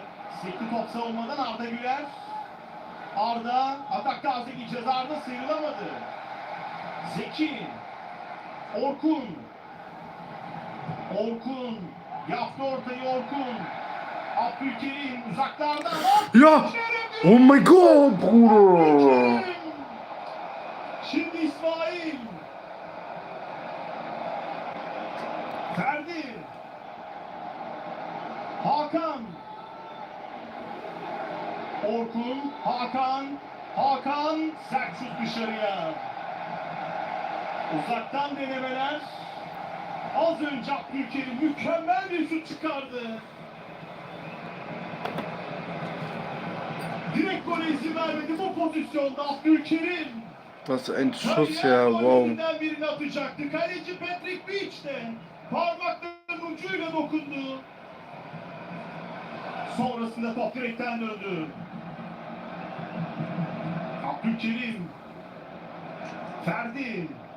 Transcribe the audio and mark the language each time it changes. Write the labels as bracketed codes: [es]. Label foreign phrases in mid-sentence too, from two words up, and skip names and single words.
[tr] Sekli top savunmadan Arda Güler. Arda atakta az gideceğiz. Arda sıyrılamadı. Zeki. Orkun. Orkun. Yaptı ortayı Orkun. Abdülkerim uzaklardan. [de] Ja! [en] Oh my god, [de] Bruder! [tr] Şimdi İsmail. Ferdi. Hakan. Orkun. Hakan. Hakan. Sert şut dışarıya. Uzaktan denemeler. Az önce Abdülkerim mükemmel bir şut çıkardı. Direkt gole izin vermedi bu pozisyonda Abdülkerim. [de] Was ein Schuss ya, wow. [tr] Birini atacaktı. Kaleci Patrick Beach de parmaklarının ucuyla dokundu. Sonrasında top direkten döndü. Abdülkerim. Ferdi.